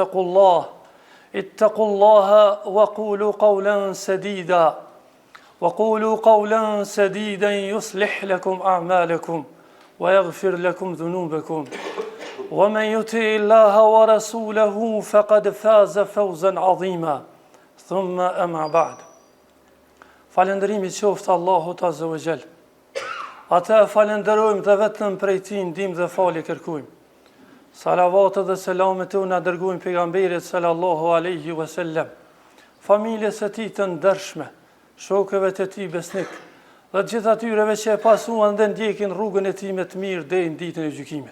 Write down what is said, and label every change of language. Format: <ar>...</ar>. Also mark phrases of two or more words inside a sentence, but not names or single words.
<ar>اتقوا الله وقولوا قولا سديدا يصلح لكم أعمالكم ويغفر لكم ذنوبكم ومن يطع الله ورسوله فقد فاز فوزا عظيما ثم أما بعد</ar> <sq>Falëndërimi qoftë Allahut</sq> <ar>عز وجل.</ar> <sq>Ata falenderojmë dhe vetëm prej Tij ndihmë dhe falje kërkojmë. Salavatet dhe selamet na dërgojmë pejgamberit</sq> <ar>صلى الله عليه وسلم,</ar> <sq>familjes së tij të ndershme, shokëve të tij besnik, dhe gjithë atyreve që e pasuan dhe ndjekin rrugën e tij me të mirë deri në ditën e gjykimit.</sq>